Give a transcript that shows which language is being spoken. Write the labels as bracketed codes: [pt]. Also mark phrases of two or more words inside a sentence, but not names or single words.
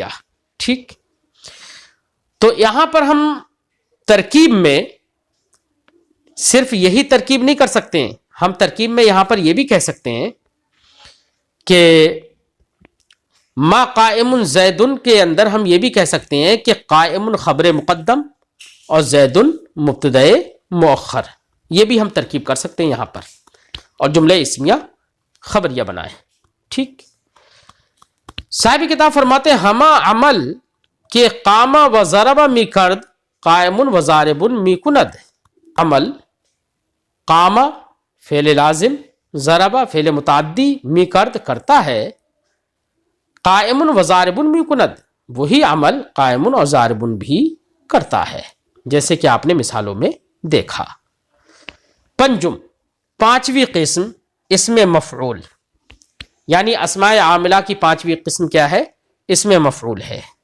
[ur] ٹھیک، تو یہاں پر ہم ترکیب میں صرف یہی ترکیب نہیں کر سکتے ہیں، ہم ترکیب میں یہاں پر یہ بھی کہہ سکتے ہیں کہ [ar] ما قائم زیدن [ur] کے اندر ہم یہ بھی کہہ سکتے ہیں کہ قائم خبر مقدم اور زیدن مبتدأ مؤخر، یہ بھی ہم ترکیب کر سکتے ہیں یہاں پر، اور جملہ اسمیہ خبریہ بنائیں. ٹھیک، صاحب کتاب فرماتے ہیں [fa] ہما عمل کے قام و ضرب می کرد قائم و ضارب می کند. [ur] عمل قام فعل لازم، ضرب فعل متعدی، [fa] می کرد [ur] کرتا ہے، [fa] قائم و ضارب می کند [ur] وہی عمل قائم اور ضارب بھی کرتا ہے، جیسے کہ آپ نے مثالوں میں دیکھا. پنجم، پانچویں قسم اسم مفعول، یعنی اسماء عاملہ کی پانچویں قسم کیا ہے؟ اسم مفعول ہے.